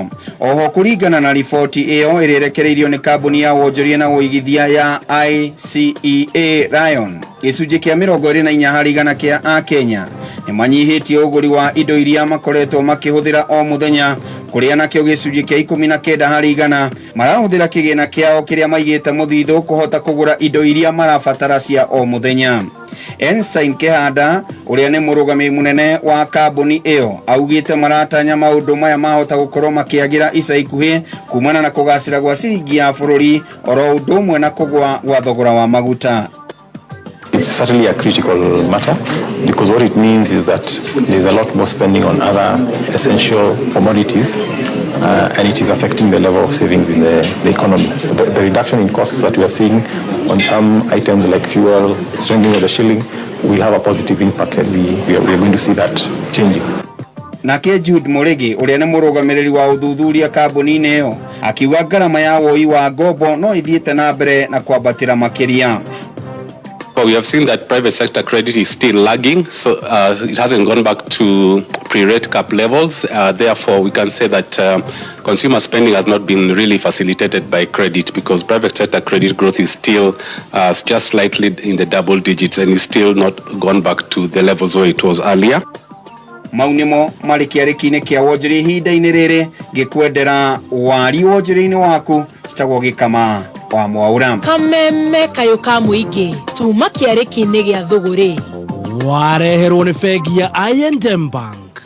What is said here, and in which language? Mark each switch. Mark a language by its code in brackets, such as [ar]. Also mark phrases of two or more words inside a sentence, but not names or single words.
[ki] Oho kũringana na riboti ĩyo ĩrĩrekereirio nĩ kambuni ya wonjoria na ũigithia ya ICEA Lion, gĩcunjĩ kĩa 24 harĩ igana kĩa Akenya nĩ manyihitie ũgũri wa indo iria makoretwo makĩhũthĩra o mũthenya, kũrĩa nakĩo gĩcunjĩ kĩa 19 harĩ igana marahũthĩra kĩgĩna kĩao kĩrĩa maigĩte mũthithũ kũhota kũgũra indo iria marabatara cia o mũthenya. Einstein Kehanda uria ni mũrũgamĩrĩri mũnene wa kambuni ĩyo augĩte maratanya maũndũ maya mahota gũkorwo makĩagĩra ica ikuhĩ kumana na kũgacĩra gwa ciringi ya bũrũri oro ũndũ ũmwe na kũgwa gwa thogora wa maguta. [en] It's certainly a critical matter because what it means is that there's a lot more spending on other essential commodities and it is affecting the level of savings in the economy. The reduction in costs that we have seen on some items like fuel, strengthening of the shilling, will have a positive impact and we are going to see that changing. [ki] Nake Jude Moregi uria ni mũrũgamĩrĩri wa ũthuthuria kambuni-inĩ ĩyo akiuga ngarama ya woi wa ngombo no ithiĩte na mbere na kwambatĩra makĩria. [en] Well, we have seen that private sector credit is still lagging, so it hasn't gone back to pre-rate cap levels. Therefore, we can say that consumer spending has not been really facilitated by credit because private sector credit growth is still just slightly in the double digits and is still not gone back to the levels where it was earlier. [ki] Maunimo marĩ kĩarĩki-inĩ kĩa wonjoria ihinda-inĩ rĩrĩ ngĩkwendera wari wonjoria-inĩ waku citagwo Gĩkama wa Mwaura. Kameme kayo ka mũingĩ tuma kĩarĩki-inĩ gĩa thũgũrĩ wareherwo nĩ bengi ya I&M Bank.